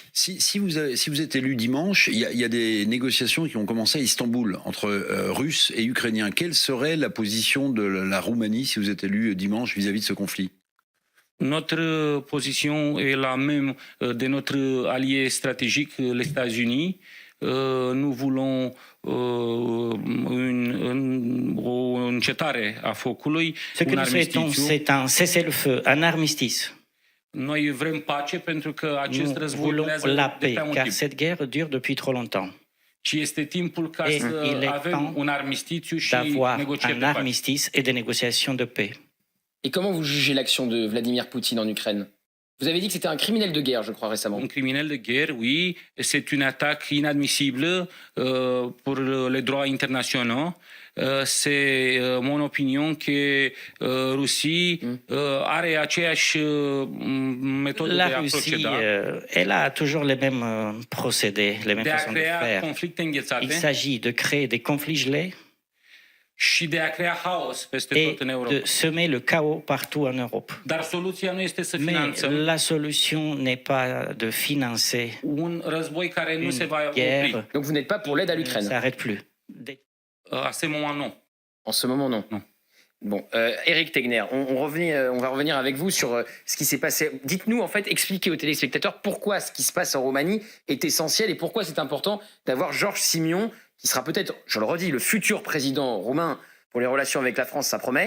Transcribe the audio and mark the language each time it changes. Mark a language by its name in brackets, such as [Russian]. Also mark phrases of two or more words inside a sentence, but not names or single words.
[French] Si vous êtes élu dimanche, il y a des négociations qui ont commencé à Istanbul entre Russes et Ukrainiens. Quelle serait la position de la Roumanie si vous êtes élu dimanche vis-à-vis de ce conflit ? Notre position est la même de notre allié stratégique, les États-Unis. Nous voulons [Romanian] o încetare a focului, [French] Ce que nous souhaitons, c'est un cessez-le-feu, un armistice. [Romanian] Noi vrem pace pentru că acest război [French] voulons la paix, car cette guerre dure depuis trop longtemps. [Romanian] Și este timpul ca să avem un armistițiu și negocieri de pace. [French] Un armistice et des négociations de paix. Et comment vous jugez l'action de Vladimir Poutine en Ukraine ? Vous avez dit que c'était un criminel de guerre, je crois, récemment. Un criminel de guerre, oui. C'est une attaque inadmissible pour les droits internationaux. C'est mon opinion que Russie [Romanian] are aceeași [French] méthode [Romanian] de a proceda. [French] Elle a toujours les mêmes procédés, les mêmes façons de faire. Il s'agit de créer des conflits gelés [Romanian] și de a crea haos peste tot în Europa. [French] De semer le chaos partout en Europe. [Romanian] Dar soluția nu este să finanțăm. [French] Mais la solution n'est pas de financer [Romanian] un război care nu se va opri. [French] Donc vous n'êtes pas pour l'aide à l'Ukraine. Ça s'arrête plus. À ce moment, non. En ce moment, non. Non. Bon, Éric Tegner, on va revenir avec vous sur ce qui s'est passé. Dites-nous, en fait, expliquez aux téléspectateurs pourquoi ce qui se passe en Roumanie est essentiel et pourquoi c'est important d'avoir Georges Simion, qui sera peut-être, je le redis, le futur président roumain pour les relations avec la France, ça promet.